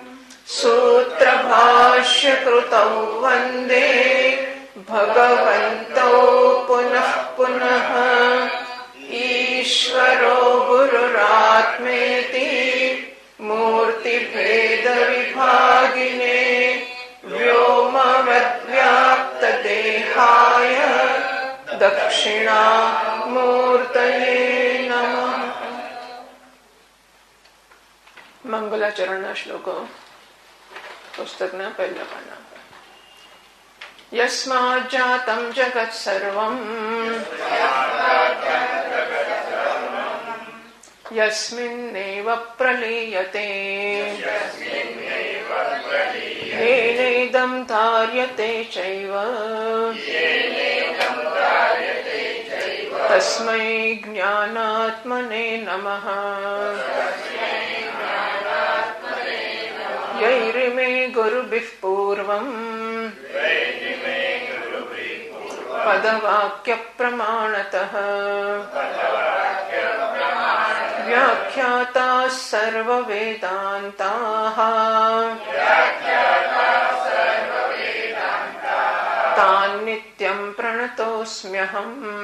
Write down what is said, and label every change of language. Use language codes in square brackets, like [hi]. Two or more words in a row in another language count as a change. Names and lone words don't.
[sa] सूत्रभाष्यकृतौ वन्दे भगवन्तौ पुनः पुनः ईश्वरो गुरुरात्मेति मूर्तिभेदविभागिने व्योमवद्व्याप्तदेहाय दक्षिणामूर्तये नमः। [gu] મંગલાચરણના શ્લોકો પુસ્તકના પહેલા પાના પર. [sa] यस्माज्जातं जगत सर्वं यस्मिन्नेव प्रलीयते येनेदं धार्यते चैव तस्मै ज्ञानात्मने नमः. यैरिमे गुरुभिः पूर्वं पदवाक्यप्रमाणतः व्याख्याताः सर्ववेदान्ताः तान् नित्यं प्रणतोऽस्म्यहम्.